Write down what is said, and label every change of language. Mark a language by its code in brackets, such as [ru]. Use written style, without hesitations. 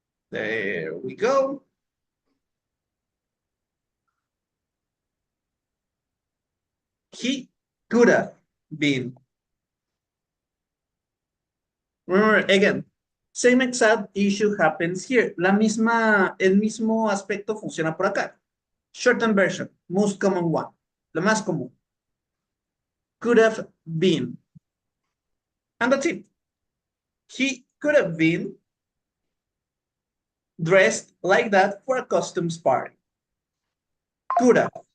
[en] There we go. He could have been. Remember, again, same exact issue happens here. [es] El mismo aspecto funciona por acá. [en] Shortened version, most common one. [es] La más común. [en] Could have been. And that's it. He could have been dressed like that for a costumes party. Could have.